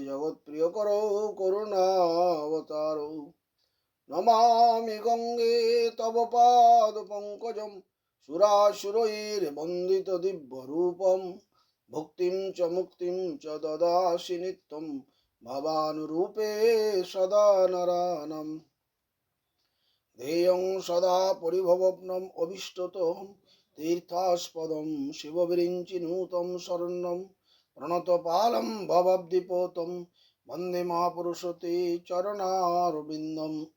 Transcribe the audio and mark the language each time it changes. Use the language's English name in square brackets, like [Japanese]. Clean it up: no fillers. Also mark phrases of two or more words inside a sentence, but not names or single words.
[Sanskrit] জগৎপ্রিয়করৌ করুণাবতারৌ নমামি গঙ্গে তব পাদ পঙ্কজম সুরাসুরৈর্বন্দিত দিব্যরূপম ভক্তিম চ মুক্তিম চ দদাসি নিত্যম ভবানুরূপে সদা নরাণাম ध्येयं सदा परिभवग्नम् अभीष्टतोऽहं तीर्थास्पदं शिवविरिञ्चिनुतं शरणं प्रणतपालं भवद्दिपोतं वन्दे महापुरुषते चरणारविन्दम्